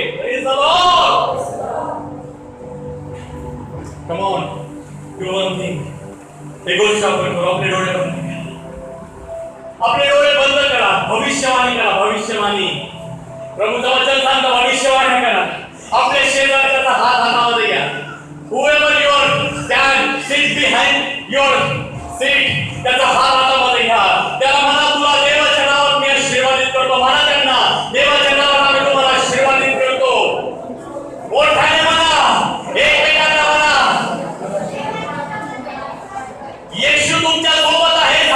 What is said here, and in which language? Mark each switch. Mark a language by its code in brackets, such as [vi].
[en] Praise the Lord. Come on, do one thing. [mr] एक गोष्ट आपण करू. आपले डोळे बंद करा. आपले डोळे बंद करा. भविष्यवाणी करा. भविष्यवाणी. प्रभूचं वचन सांगतं भविष्यवाणी करा. आपल्या शेजारच्याचा हात हातामध्ये घ्या. [en] Whoever you stand, sit behind your seat. [mr] त्याचा हात हातामध्ये घ्या. त्याला म्हणा तुला देवाच्या नावात मी आशीर्वादित करतो. म्हणा त्यांना देवाच्या नावात आम्ही तुम्हाला आशीर्वादित करतो. मोठ्याने म्हणा. एकमेकांना म्हणा येशू तुमच्या सोबत आहे.